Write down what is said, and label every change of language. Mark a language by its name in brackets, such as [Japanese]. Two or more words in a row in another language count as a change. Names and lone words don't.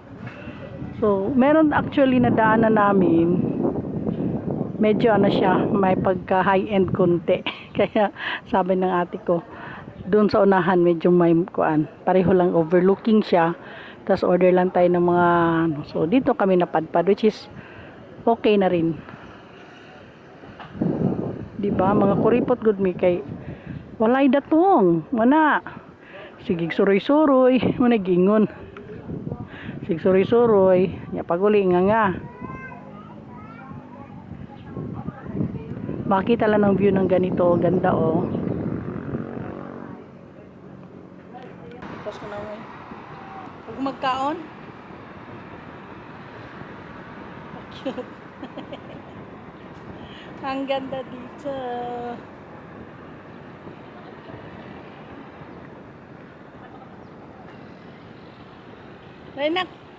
[Filipino] So, meron actually na daanan namin. Medyo ano siya, may pagka high-end konti. Kaya sabi ng ate ko, doon sa unahan medyo may kuan. Pareho lang overlooking siya. Tapos order lang tayo ng mga ano. So, dito kami napadpad, [English] which is okay na rin. [Cebuano] Diba? Mga kuripot good me kay walay datong. Mana. Sigig suroy-suroy. Mana gingon. Sig suroy-suroy. Nya paguli nga. [Filipino] Makita lang ng view ng ganito. Ganda oh. [Cebuano] Tapos ko na mo. Huwag magkaon. Cute. [Filipino] Ang ganda dito. Rainak.